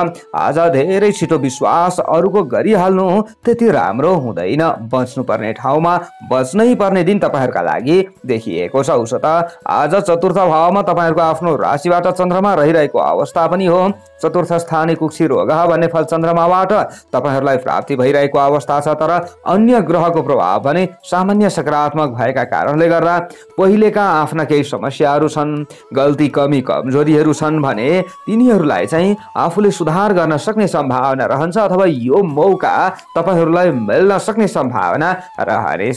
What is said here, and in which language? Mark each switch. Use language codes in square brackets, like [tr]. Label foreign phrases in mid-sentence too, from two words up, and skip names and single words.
[ne] आज धेरै छिटो विश्वास अरूको गरिहाल्नु त्यति राम्रो हुँदैन। बच्नुपर्ने ठाउँमा बच्नै पर्ने दिन तपाईहरूका लागि देखिएको छ। उसत आज चतुर्थ भावमा तपाईहरूको आफ्नो राशिबाट चन्द्रमा रहिरहेको अवस्था पनि हो। [sa] चतुर्थ स्थाने कुक्षी रोग [ne] भन्ने फल चन्द्रमाबाट तपाईहरूलाई प्राप्ति भइरहेको अवस्था छ। तर अन्य ग्रहको प्रभाव भने सामान्य सकारात्मक भएका कारणले गर्दा पहिलेका आफ्ना केही समस्याहरू छन्, गल्ती कमी कमजोरीहरू छन् भने तिनीहरूलाई चाहिँ आफूले सुधार गर्न सक्ने सम्भावना रहन्छ अथवा यो मौका तपाईहरूलाई मिल्न सक्ने सम्भावना रहनेछ।